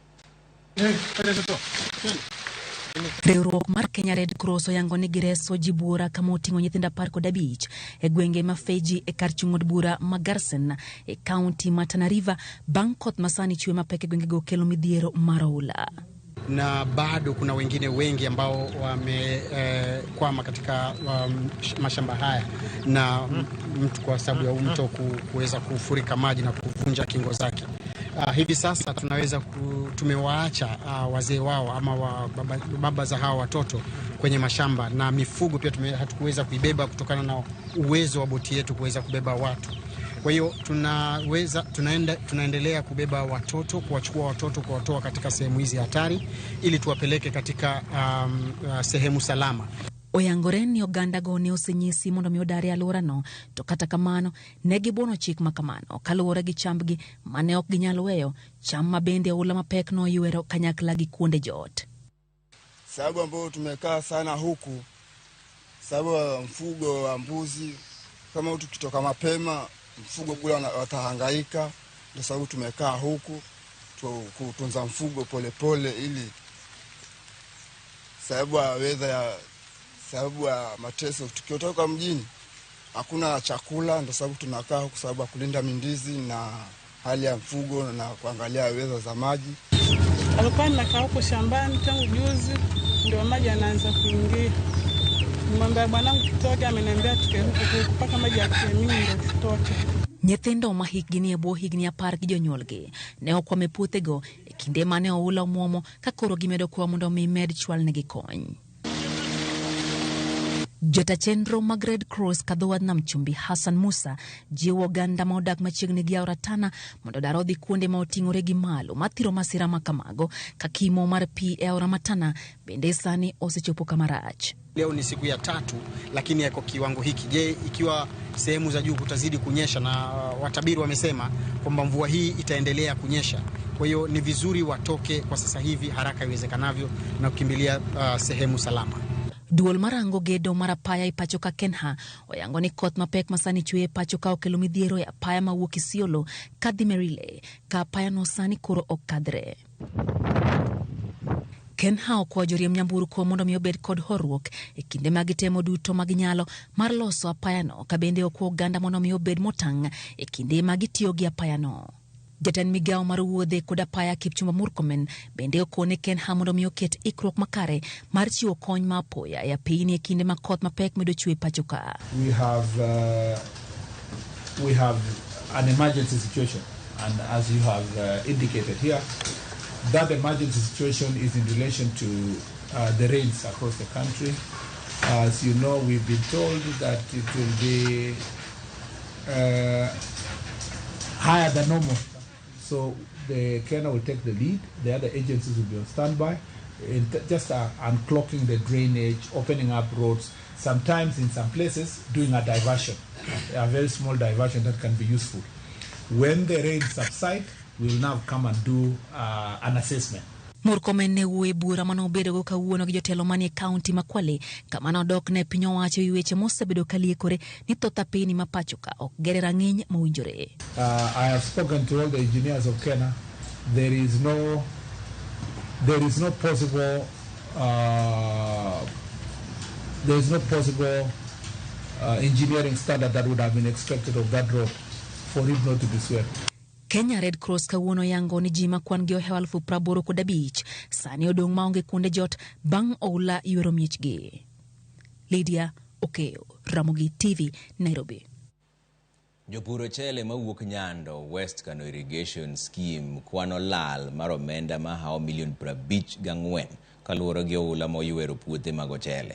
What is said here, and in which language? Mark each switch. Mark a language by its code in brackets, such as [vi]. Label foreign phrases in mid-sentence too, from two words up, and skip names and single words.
[luo] Riwruok mar Kenya Red Cross oyango ni gireso ji buora kama oting'o nyithindo 15 e gwenge ma Feji e kar chung'od bura ma Garsen e kaunti ma Tana River bang' koth masani chue mapek e gwengego kelo midhiero mar oula. [sw] Na bado kuna wengine wengi ambao wamekwama katika mashamba haya na mtu kwa sababu ya mto kuweza kufurika maji na kuvunja kingo zake. Hivi sasa tumewaacha wazee wao ama baba za hawa watoto kwenye mashamba, na mifugo pia hatukuweza kuibeba kutokana na uwezo wa boti yetu kuweza kubeba watu. Kwa hiyo tunaendelea kubeba watoto, kuwachukua watoto, kuwatoa katika sehemu hizi hatari ili tuwapeleke katika sehemu salama. [luo] Oyangore ni oganda go ne osenyisi mondo mi odari alworano, to kata kamano ne gibono chik makamano kaluwore gi chambgi mane ok ginyalo weyo, cham mabende oula mapek no ywero kanyakla gi kuonde jot. [sw] Sababu ambao tumekaa sana huku, sababu mfugo wa mbuzi, kama tukitoka mapema mfugo kule watahangaika, ndio sababu tumekaa huku kutunza mfugo polepole ili sababu ya weather sababu ya mateso. Tukiotoka mjini hakuna chakula, ndio sababu tunakaa huku sababu ya kulinda mindizi na hali ya mfugo na kuangalia weather za maji. Alikuwa nakaa huko shambani tangu juzi ndio maji yanaanza kuingia. Mwambia bwanangu tutoke, ameniambia tuke huko mpaka maji yakimingi ndio tutoke. [luo] Nyithindo ma higni e bwo higni 10 gi jonyuolgi ne okwame puothego e kinde mane oula muomo ka koro gimedo kwa mondo mi med chwal ne gikony. Jota chenro mag Red Cross kadhowadh nam chumbi Hassan Musa jiwo oganda ma odak machiegni gi aora Tana mondo dar odhi kuonde ma oting'ore gi malo mathiro masira makamago ka kimo mar pi e aora Tana bende sani osechopo kamarach. [sw] Leo ni siku ya 3 lakini yako kiwango hiki. Je, ikiwa sehemu za juu kutazidi kunyesha, na watabiri wamesema kwamba mvua hii itaendelea kunyesha. Kwa hiyo ni vizuri watoke kwa sasa hivi haraka iwezekanavyo na kukimbilia sehemu salama. [luo] Duol marango gedo mar apaya i pacho ka Kenha oyango ni koth mapek masani chue pacho ka okelo midhiero e apaya mawuok Isiolo kadhi Merile ka apaya no sani koro ok kadre. Kenha okwayo joriemb nyamburko mondo mi obed kod horuok e kinde ma gitemo duto ma ginyalo mar loso apaya no, ka bende okwayo oganda mondo mi obed motang' e kinde ma gitiyo gi apaya no. Jatend migawo mar wuodhe kod apaya Kipchumba Murkomen bende okone Kenha mondo mi oket ikruok makare mar chiwo kony ma apoya e apeyni e kinde ma koth mapek medo chue pacho ka. [en] We have an emergency situation, and as you have indicated here, that emergency situation is in relation to the rains across the country. As you know, we've been told that it will be higher than normal. So the Kenya will take the lead. The other agencies will be on standby, just unclogging the drainage, opening up roads. Sometimes in some places doing a diversion, a very small diversion that can be useful. When the rain subside, we will now come and do an assessment. [luo] Murkomen ne uwe bura mano bedo go kawuono gi jotelo manie kaunti ma Kwale kama nodok ne piny owacho i weche mosebedo kaliekore ni thoth apeyni ma pacho ka ok gere rang'iny mowinjore. [en] I have spoken to all the engineers of Kenya. There is no possible engineering standard that would have been expected of that road for it not to be swept. [luo] Kenya Red Cross kawuono yango ni ji makwan gi ohewa 85,000 sani odong' maonge kuonde jot bang' oula ywero miechgi. Lydia Okeyo, Ramogi TV, Nairobi. Jopuro chele mawuok Nyando West Kano Irrigation Scheme kwano lal mar omenda mahao milion 54 kaluwore gi oula moywero puothe mag ochele.